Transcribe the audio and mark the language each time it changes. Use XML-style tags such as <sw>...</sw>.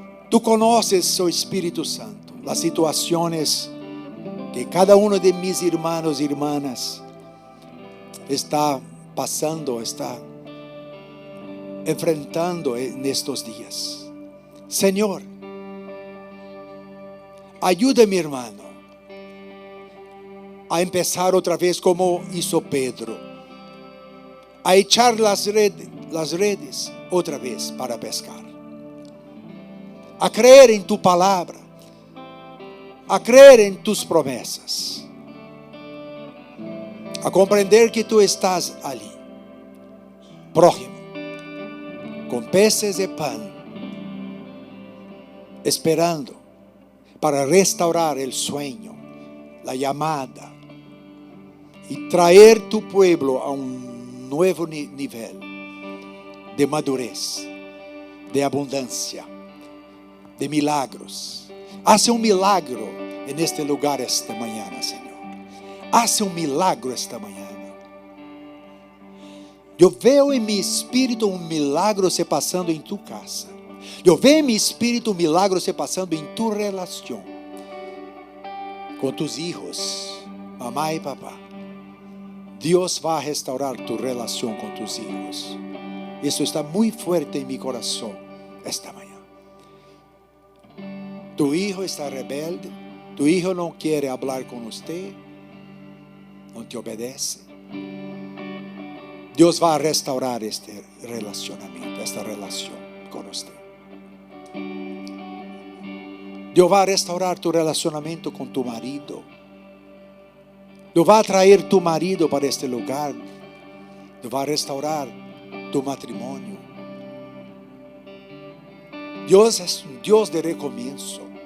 <pt>Tu conheces, o Espírito Santo, as situações que cada um de mis irmãos e irmãs está passando, está enfrentando nestes dias. Senhor, ajuda</pt> <es>mi hermano a empezar</es> <pt>outra vez</pt> <es>como hizo Pedro, a echar las redes outra vez para pescar, a creer en tu palabra, a creer en tus promessas,</es> <pt>a compreender</pt> <es>que tu estás ali, próximo, com peces de pan, esperando para restaurar el sueño, la llamada y traer tu pueblo a un nuevo nivel de madurez, de abundancia, de milagros. Hace un milagro en este lugar esta mañana, Señor. Hace un milagro esta mañana. Yo veo en mi espíritu un milagro se pasando en tu casa.</es> <pt>Eu vejo em meu espírito um milagre se passando em tu relação com</pt> <es>tus hijos,</es> <pt>mamá e papá. Deus vai restaurar tu relação com</pt> <es>tus hijos.</es> <pt>Isso está muito forte em meu coração esta manhã.</pt> <es>Tu hijo</es> <pt>está rebelde, tu hijo não quer falar com você, não te obedece. Deus vai restaurar este relacionamento, esta relação com você.</pt> <es>Dios va a restaurar tu relacionamiento con tu marido. Dios va a traer tu marido para este lugar. Dios va a restaurar tu matrimonio. Dios es un Dios de recomienzo.</es>